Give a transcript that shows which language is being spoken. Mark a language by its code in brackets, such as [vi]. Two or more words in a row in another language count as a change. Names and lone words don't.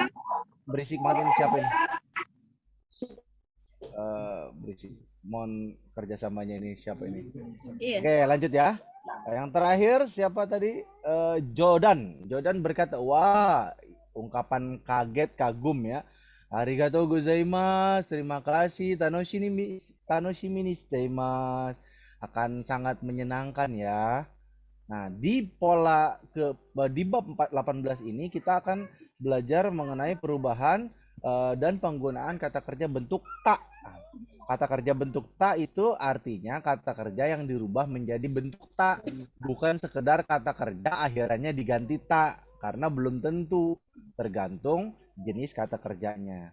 [id] Berisik banget ini siapa ini? Berisik. Mohon kerjasamanya ini siapa ini? Iya. Oke, lanjut ya. Yang terakhir siapa tadi? Jordan berkata, wah, ungkapan kaget, kagum ya. [ja] ありがとうございます, [id] terima kasih. [ja] 楽しみにしています. [id] Akan sangat menyenangkan ya. Nah, di bab 18 ini kita akan belajar mengenai perubahan dan penggunaan kata kerja bentuk ta. Kata kerja bentuk ta itu artinya kata kerja yang dirubah menjadi bentuk ta, bukan sekedar kata kerja akhirannya diganti ta, karena belum tentu, tergantung jenis kata kerjanya.